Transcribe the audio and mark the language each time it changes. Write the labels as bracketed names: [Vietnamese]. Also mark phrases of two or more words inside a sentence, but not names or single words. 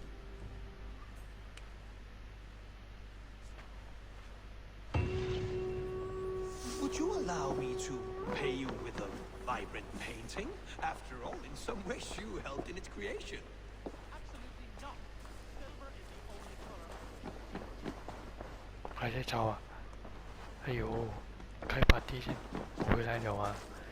[English] Would you allow me to pay you with a vibrant painting? After all, in some ways you helped in its creation. Absolutely not. Silver is the only color. [Thai] ใครใช้เช่าอ่ะ [Chinese] 哎呦开 party 先回来了啊